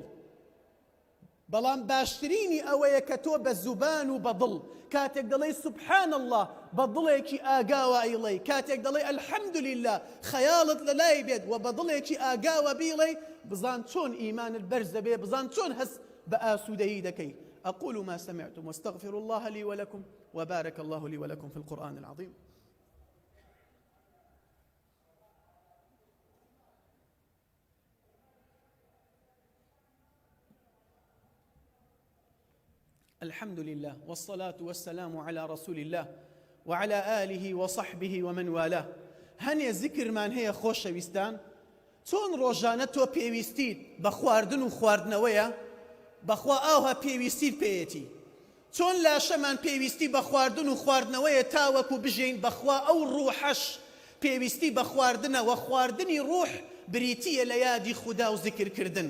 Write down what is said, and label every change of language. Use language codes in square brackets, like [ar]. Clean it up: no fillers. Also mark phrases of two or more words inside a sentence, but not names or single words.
[ckb] بەڵام باشترینی ئەوەیە کە تۆ بە زوبان و بە دڵ کاتێک دەڵێی [ar] سوبحان الله [ckb] بە دڵێکی ئاگاوە ئەیڵێی، کاتێک دەڵێی ئەلحەمدولله خەیاڵت لەلای بێت و بە دڵێکی ئاگاوە بیڵێی، بزان چۆن ئیمانت بەرز دەبێ، بزان چۆن هەست بە ئاسوودەیی دەکەی. [ar] أقول ما سمعتم واستغفر الله لي ولكم وبارك الله لي ولكم في القرآن العظيم. الحمد لله والصلاة والسلام على رسول الله وعلى آله وصحبه ومن والاه. [ckb] هەنێ ذکرمان هەیە خۆشەویستان، چۆن ڕۆژانە تۆ پێویستیت بە خواردن و خواردنەوەیە، بەخوا ئاوها پێویستیت پێیەتی. چۆن لاشەمان پێویستی بە خواردن و خواردنەوەیە تاوەکو بژین، بەخوا ئەو ڕوحەش پێویستی بە خواردنە و خواردنی ڕوح بریتیە لە یادی خودا و ذکرکردن.